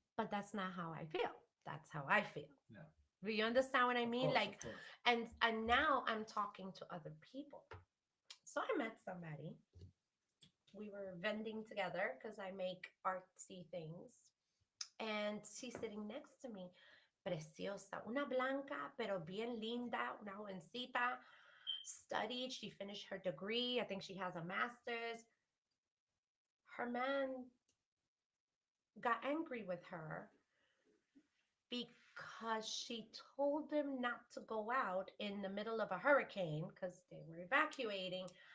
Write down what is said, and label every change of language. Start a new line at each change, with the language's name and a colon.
English: But that's not how I feel. That's how I feel. Yeah. Do you understand what I Of mean? course, Like, of course. and now I'm talking to other people. So I met somebody. We were vending together because I make artsy things. And she's sitting next to me.
Spanish: Preciosa, una blanca, pero bien linda, una jovencita.
English: Studied, she finished her degree. I think she has a master's. Her man got angry with her because she told him not to go out in the middle of a hurricane because they were evacuating.